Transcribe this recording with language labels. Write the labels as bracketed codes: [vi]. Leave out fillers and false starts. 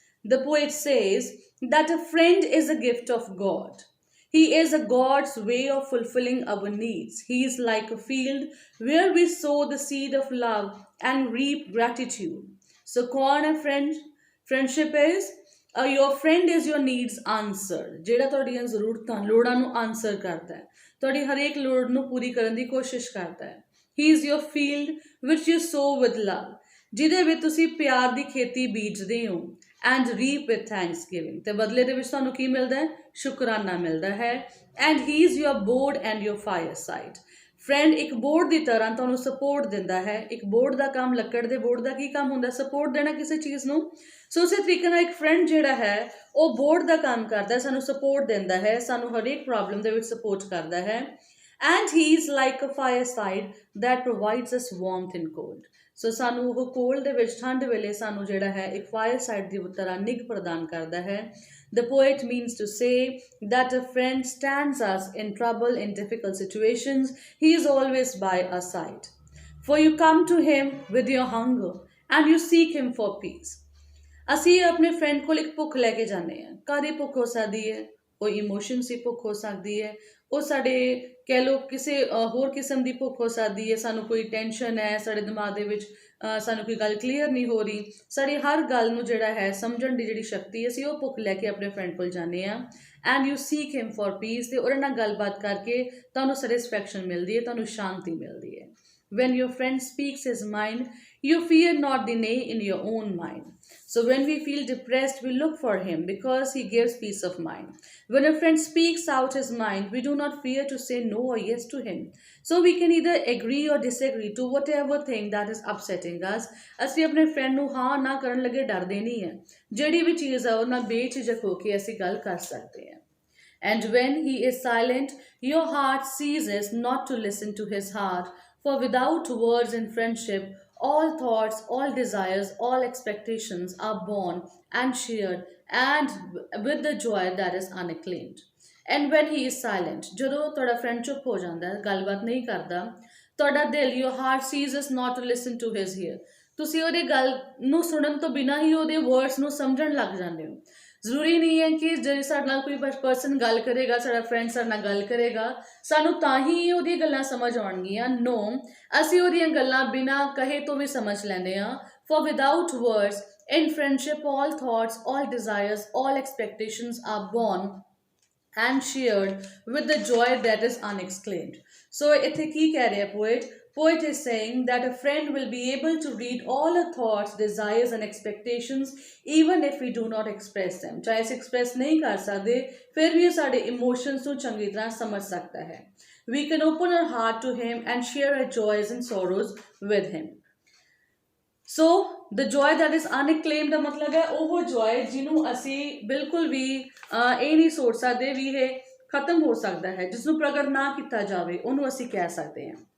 [en] The poet says that a friend is a gift of God. He is a God's way of fulfilling our needs. He is like a field where we sow the seed of love and reap gratitude. So, [hi] कौन है [en] friend? Friendship is your friend is your needs answered. [pa] ਜਿਹੜਾ ਤੁਹਾਡੀਆਂ ਜ਼ਰੂਰਤਾਂ ਲੋੜਾਂ ਨੂੰ answer ਕਰਦਾ ਹੈ, ਤੁਹਾਡੀ ਹਰੇਕ ਲੋੜ ਨੂੰ ਪੂਰੀ ਕਰਨ ਦੀ ਕੋਸ਼ਿਸ਼ ਕਰਦਾ ਹੈ। [en] He is your field which you sow with love, [pa] ਜਿਹਦੇ ਵਿੱਚ ਤੁਸੀਂ ਪਿਆਰ ਦੀ ਖੇਤੀ ਬੀਜਦੇ ਹੋ, [en] and reap with thanksgiving, [pa] ਤੇ ਬਦਲੇ ਦੇ ਵਿੱਚ ਤੁਹਾਨੂੰ ਕੀ ਮਿਲਦਾ ਹੈ? ਸ਼ੁਕਰਾਨਾ ਮਿਲਦਾ ਹੈ। [en] And he is your board and your fireside. [pa] Friend ਇੱਕ ਬੋਰਡ ਦੀ ਤਰ੍ਹਾਂ ਤੁਹਾਨੂੰ ਸਪੋਰਟ ਦਿੰਦਾ ਹੈ। ਇੱਕ ਬੋਰਡ ਦਾ ਕੰਮ, ਲੱਕੜ ਦੇ ਬੋਰਡ ਦਾ ਕੀ ਕੰਮ ਹੁੰਦਾ? ਸਪੋਰਟ ਦੇਣਾ ਕਿਸੇ ਚੀਜ਼ ਨੂੰ। ਸੋ ਉਸੇ ਤਰੀਕੇ ਨਾਲ ਇੱਕ ਫਰੈਂਡ ਜਿਹੜਾ ਹੈ ਉਹ ਬੋਰਡ ਦਾ ਕੰਮ ਕਰਦਾ, ਸਾਨੂੰ ਸਪੋਰਟ ਦਿੰਦਾ ਹੈ, ਸਾਨੂੰ ਹਰੇਕ ਪ੍ਰੋਬਲਮ ਦੇ ਵਿੱਚ ਸਪੋਰਟ ਕਰਦਾ ਹੈ। [en] And he is like a fireside that provides us warmth in cold. [pa] ਸੋ ਸਾਨੂੰ ਉਹ ਕੋਲਡ ਦੇ ਵਿੱਚ, ਠੰਡ ਵੇਲੇ ਸਾਨੂੰ ਜਿਹੜਾ ਹੈ ਇੱਕ fireside ਦੀ ਤਰ੍ਹਾਂ ਨਿੱਘ ਪ੍ਰਦਾਨ ਕਰਦਾ ਹੈ। [en] The poet means to say that a friend stands us in trouble in difficult situations. He is always by our side. For you come to him with your hunger and you seek him for peace. [pa] ਅਸੀਂ ਆਪਣੇ friend ਕੋਲ ਇੱਕ ਭੁੱਖ ਲੈ ਕੇ ਜਾਂਦੇ ਹਾਂ। ਕਾਹਦੀ ਭੁੱਖ ਹੋ ਸਕਦੀ ਹੈ? ਕੋਈ ਇਮੋਸ਼ਨਸ ਦੀ ਭੁੱਖ ਹੋ ਸਕਦੀ ਹੈ, ਉਹ ਸਾਡੇ ਕਹਿ ਲਓ ਕਿਸੇ ਹੋਰ ਕਿਸਮ ਦੀ ਭੁੱਖ ਹੋ ਸਕਦੀ ਹੈ। ਸਾਨੂੰ ਕੋਈ ਟੈਨਸ਼ਨ ਹੈ, ਸਾਡੇ ਦਿਮਾਗ ਦੇ ਵਿੱਚ ਸਾਨੂੰ ਕੋਈ ਗੱਲ ਕਲੀਅਰ ਨਹੀਂ ਹੋ ਰਹੀ, ਸਾਡੀ ਹਰ ਗੱਲ ਨੂੰ ਜਿਹੜਾ ਹੈ ਸਮਝਣ ਦੀ ਜਿਹੜੀ ਸ਼ਕਤੀ ਅਸੀਂ ਉਹ ਭੁੱਖ ਲੈ ਕੇ ਆਪਣੇ ਫਰੈਂਡ ਕੋਲ ਜਾਂਦੇ ਹਾਂ। [en] and you seek him for peace, [pa] ਅਤੇ ਉਹਦੇ ਨਾਲ ਗੱਲਬਾਤ ਕਰਕੇ ਤੁਹਾਨੂੰ ਸੈਟਿਸਫੈਕਸ਼ਨ ਮਿਲਦੀ ਹੈ, ਤੁਹਾਨੂੰ ਸ਼ਾਂਤੀ ਮਿਲਦੀ ਹੈ। [en] When your friend speaks his mind, you fear not the nay in your own mind. So when we feel depressed, we look for him because he gives peace of mind. When a friend speaks out his mind, we do not fear to say no or yes to him. So we can either agree or disagree to whatever thing that is upsetting us. [pa] ਅਸੀਂ ਆਪਣੇ friend ਨੂੰ ਹਾਂ ਨਾ ਕਰਨ ਲੱਗੇ ਡਰਦੇ ਨਹੀਂ ਹੈ। ਜਿਹੜੀ ਵੀ ਚੀਜ਼ ਆ ਉਹ ਨਾਲ ਬੇਝਿਜਕ ਹੋ ਕੇ ਅਸੀਂ ਗੱਲ ਕਰ ਸਕਦੇ ਹਾਂ। [en] And when he is silent, your heart ceases not to listen to his heart. For without words in friendship, all thoughts, all desires, all expectations are born and shared, and with the joy that is unacclaimed. And when he is silent, [pa] ਜਦੋਂ ਤੁਹਾਡਾ friend ਚੁੱਪ ਹੋ ਜਾਂਦਾ ਹੈ, ਗੱਲਬਾਤ ਨਹੀਂ ਕਰਦਾ, ਤੁਹਾਡਾ ਦਿਲ, [en] your heart ceases not to listen to his ear. [pa] ਤੁਸੀਂ ਉਹਦੀ ਗੱਲ ਨੂੰ ਸੁਣਨ ਤੋਂ ਬਿਨਾਂ ਹੀ ਉਹਦੇ ਵਰਡਸ ਨੂੰ ਸਮਝਣ ਲੱਗ ਜਾਂਦੇ ਹੋ। ਜ਼ਰੂਰੀ ਨਹੀਂ ਹੈ ਕਿ ਜੇ ਸਾਡੇ ਨਾਲ ਕੋਈ ਪਰਸਨ ਗੱਲ ਕਰੇਗਾ, ਸਾਡਾ ਫਰੈਂਡ ਸਾਡੇ ਨਾਲ ਗੱਲ ਕਰੇਗਾ, ਸਾਨੂੰ ਤਾਂ ਹੀ ਉਹਦੀਆਂ ਗੱਲਾਂ ਸਮਝ ਆਉਣਗੀਆਂ। ਨੋ, ਅਸੀਂ ਉਹਦੀਆਂ ਗੱਲਾਂ ਬਿਨਾਂ ਕਹੇ ਤੋਂ ਵੀ ਸਮਝ ਲੈਂਦੇ ਹਾਂ। [en] For without words in friendship all thoughts, all desires, all expectations are born and shared with the joy that is unexplained. [pa] So ਇੱਥੇ ਕੀ ਕਹਿ ਰਿਹਾ poet? [en] Poet is saying that a friend will be able to read all our thoughts, desires and expectations even if we do not express them. [pa] ਚਾਹੇ ਅਸੀਂ express ਨਹੀਂ ਕਰ ਸਕਦੇ, ਫਿਰ ਵੀ ਉਹ ਸਾਡੇ emotions ਨੂੰ ਚੰਗੀ ਤਰ੍ਹਾਂ ਸਮਝ ਸਕਦਾ ਹੈ। [en] We can open our heart to him and share our joys and sorrows with him. So the joy that is unclaimed [pa] ਦਾ ਮਤਲਬ ਹੈ ਉਹ ਜੋਏ ਜਿਹਨੂੰ ਅਸੀਂ ਬਿਲਕੁਲ ਵੀ ਇਹ ਨਹੀਂ ਸੋਚ ਸਕਦੇ ਵੀ ਇਹ ਖਤਮ ਹੋ ਸਕਦਾ ਹੈ, ਜਿਸ ਨੂੰ ਪ੍ਰਗਟ ਨਾ ਕੀਤਾ ਜਾਵੇ, ਉਹਨੂੰ ਅਸੀਂ ਕਹਿ ਸਕਦੇ ਹਾਂ।